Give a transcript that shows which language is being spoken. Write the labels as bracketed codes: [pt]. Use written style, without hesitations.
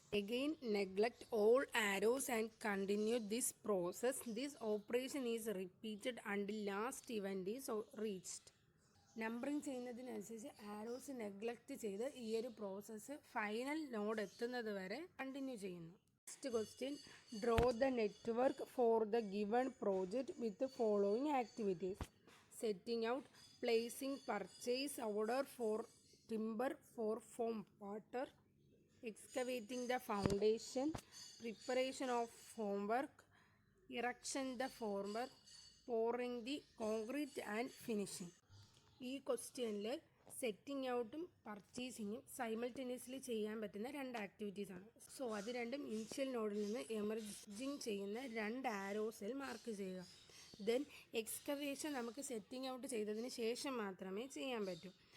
[en] Again neglect all arrows and continue this process. This operation is repeated until last event is reached. [ml] Numbering ചെയ്യുന്നതിനനുസരിച്ച് arrows neglect ചെയ്ത് ഈ ഒരു process final node എത്തുന്നത് വരെ continue ചെയ്യുന്നു. [en] Next question, draw the network for the given project with the following activities: setting out, placing purchase order for timber for foam water, excavating the foundation, preparation of formwork, erection the formwork, pouring the concrete and finishing. [ml] ഈ ക്വസ്റ്റ്യനിൽ setting ഔട്ടും പർച്ചേസിങ്ങും simultaneously ചെയ്യാൻ പറ്റുന്ന 2 ആക്ടിവിറ്റീസാണ്. So അത് രണ്ടും initial നോഡിൽ നിന്ന് emerging ചെയ്യുന്ന 2 ആരോസിൽ mark ചെയ്യുക. ദെൻ എക്സ്കവേഷൻ നമുക്ക് സെറ്റിംഗ് ഔട്ട് ചെയ്തതിന് ശേഷം മാത്രമേ ചെയ്യാൻ പറ്റൂ.